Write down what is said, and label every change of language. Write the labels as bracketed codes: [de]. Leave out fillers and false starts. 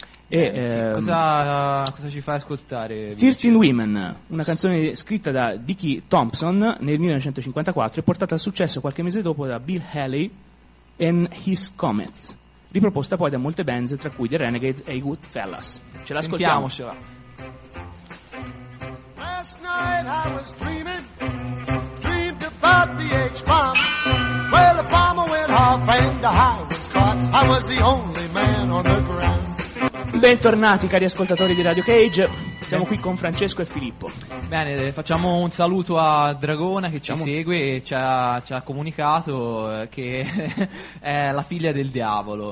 [it] Cosa ci fa ascoltare? 13 Women, una canzone scritta da Dickie Thompson nel 1954 e portata al successo qualche mese dopo da Bill Haley and His Comets, riproposta poi da molte band tra cui The Renegades e i Goodfellas. Ce l'ascoltiamo. [en] Last night I was dreamed about the H-bomb. Well, the bomber went off and the high was caught. I was the only man on the ground. [it] Bentornati cari ascoltatori di Radio Cage, siamo qui con Francesco e Filippo. Bene, facciamo un saluto a Dragona che segue e ci ha comunicato che è la figlia del diavolo.